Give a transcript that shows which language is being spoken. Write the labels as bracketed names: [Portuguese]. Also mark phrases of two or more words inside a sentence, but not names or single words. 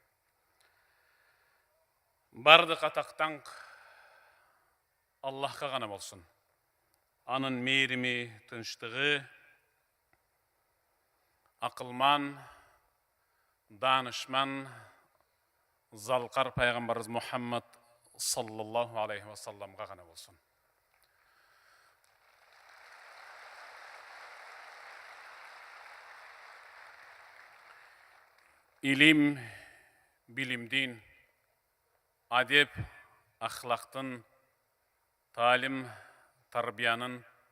[Kyrgyz] Бардык атактанк Аллахка гана болсун. Анын мээрими, тынчтыгы, акылман, данышман, залкар пайгамбарыбыз Мухаммад [Arabic] صلى الله عليه وسلم [Kyrgyz] гана болсун. Илим, билимдин, адеп, ахлактын, талим, тарбиянын